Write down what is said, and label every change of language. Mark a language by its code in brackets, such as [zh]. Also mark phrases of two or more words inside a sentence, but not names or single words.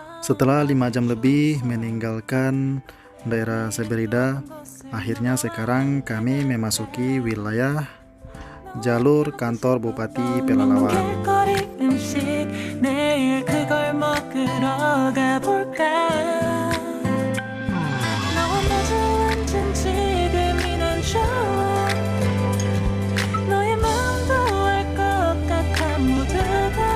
[id] Setelah 5 jam lebih meninggalkan daerah Seberida, akhirnya sekarang kami memasuki wilayah jalur kantor Bupati Pelalawan. [ko] 길거리 음식 내일 그걸 먹으러 가볼까 너와 마주 앉은 지금이 난 좋아 너의 마음도 알 것 같아 모두가